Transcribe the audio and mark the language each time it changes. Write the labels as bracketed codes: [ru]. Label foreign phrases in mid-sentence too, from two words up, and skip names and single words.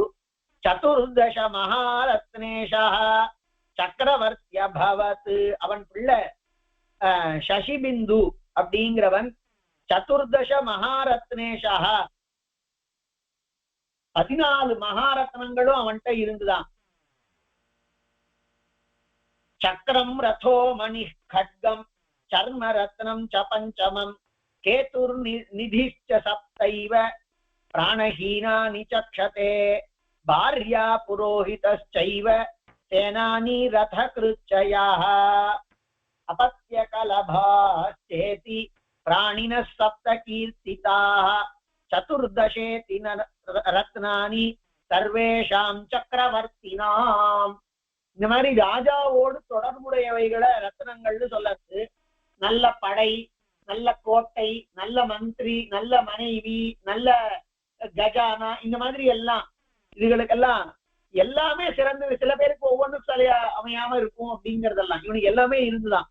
[sa] चतुर्दश महारत्नेषः चक्रवर्त्यभवत्, [ta] அவன் பிள்ளை சசிபிந்து அப்படிங்கிறவன். [sa] चतुर्दश महारत्नेषः, [ta] 14 மகாரத்னங்களும் அவன்கிட்ட இருந்துதான். [sa] चक्रम् रथो मणि खड्गम चर्म रत्नम च पंचमम केतुर्निधिश्च सप्तैव प्राणहीनानि चक्षते भार्या पुरोहितश्चैव सेनानी रथकृच्छयाः अपत्यकलभाश्चेति प्राणिनः सप्त कीर्तिताः चतुर्दशेति रत्नानि सर्वेषां चक्रवर्तिनाम्. [ta] இந்த மாதிரி ராஜாவோடு தொடர்புடையவைகளை ரத்னங்கள்னு சொல்லறது. நல்ல படை, நல்ல கோட்டை, நல்ல மந்திரி, நல்ல மனைவி, நல்ல கஜானா, இந்த மாதிரி எல்லாம் இதுகளுக்கெல்லாம் எல்லாமே சிறந்தது. சில பேருக்கு ஒவ்வொன்றும் சரியா அமையாம இருக்கும் அப்படிங்கறதெல்லாம் இவனுக்கு எல்லாமே இருந்துதான்.